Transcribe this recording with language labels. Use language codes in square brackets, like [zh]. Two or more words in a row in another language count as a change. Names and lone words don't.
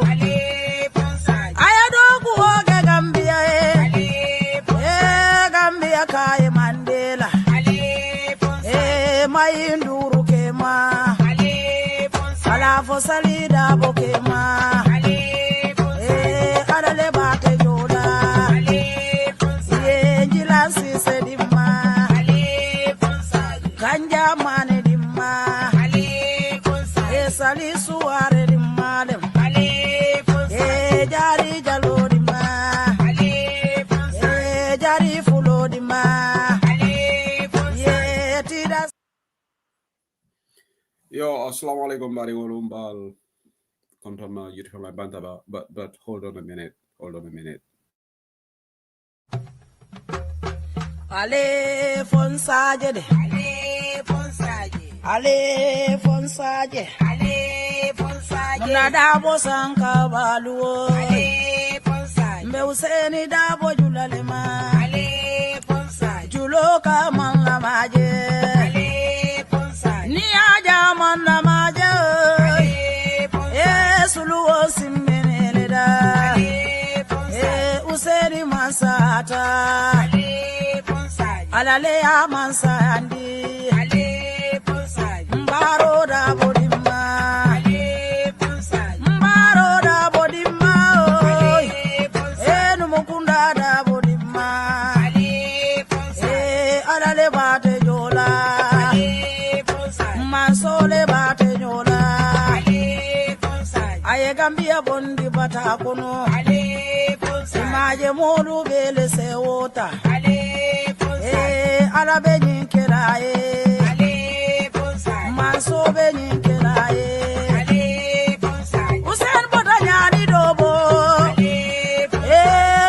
[man] Ale fonsaje. Ayadogu oge Gambia Ale fonsaje. Gambia kae Mandela. Ale fonsaje. Mayinduru kema. Ale fonsaje. Alafo salida bokema. Ale fonsaje. Adale bate jola. Ale fonsaje. Njilansi se dimma. Ale fonsaje. Ganja mane dimma. Ale fonsaje. Sali suare dimma dem. Ale fonsaje. Jari jalo dimma. Ale fonsaje. Jari fulo dimma. Ale fonsaje. Tida. [en] Yo, [ar] السلام عليكم [man] bari bal konton ma [en] YouTube my bantaba, but hold on a minute. [man] Ale fonsaje de. Ale fonsaje. Ale fonsaje. Ale fonsaje. Muna dabo sanka baluo. Ale fonsaje. Mbe useni dabo julalema. Ale fonsaje. Juloka man la maje. Ale fonsaje. Ni aja man la maje. Ale fonsaje. Suluo simmene da. Ale fonsaje. Useni masata. Ale fonsaje. Alale ya mansandi. Ale fonsaje. Mbaro da bodima. Ale fonsaje. Mbaro da bodima. Ale fonsaje. Numukunda da bodima. Ale fonsaje. Alale bate jola. Ale fonsaje. Masole bate jola. Ale fonsaje. Aye Gambia bondi bata kono. Ale fonsaje. Imaje molu bele se wota. Ale fonsaje. Alabe nyinkera Ale fonsaje. Manso be nyinkera Ale fonsaje. Usen bota nyani dobo. Ale fonsaje.